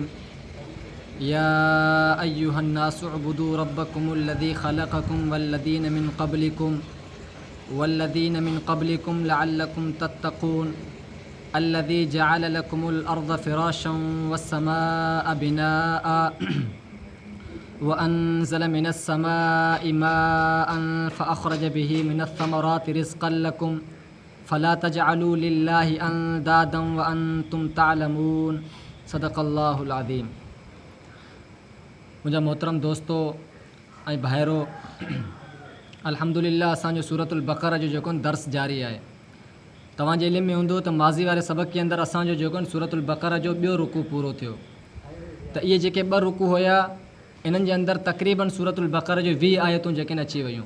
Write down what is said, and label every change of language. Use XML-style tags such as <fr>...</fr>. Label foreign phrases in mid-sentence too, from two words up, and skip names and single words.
<ar>يا أيها الناس اعبدوا ربكم الذي خلقكم والذين من قبلكم لعلكم تتقون الذي جعل لكم الأرض فراشا والسماء بناء وأنزل من السماء ماء فأخرج به من الثمرات رزقا لكم فلا تجعلوا لله أندادا وأنتم تعلمون. صدق الله العظيم.</ar> <sd>मुंहिंजा मोहतरम दोस्तों ऐं भाइरो, अल्हम्दुलिल्लाह असांजो सूरतुल बक़रा जो जेको दर्स जारी आहे। तव्हांजे इल्म में हूंदो त माज़ी वारे सबक़ के अंदरि असांजो जेको सूरतुल बक़रा जो ॿियो रुकू पूरो थियो। त इहे जेके ॿ रुकू हुया इन्हनि जे अंदरि तक़रीबन सूरतुल बक़रा जो 20 आयतूं जेके अची वियूं।</sd>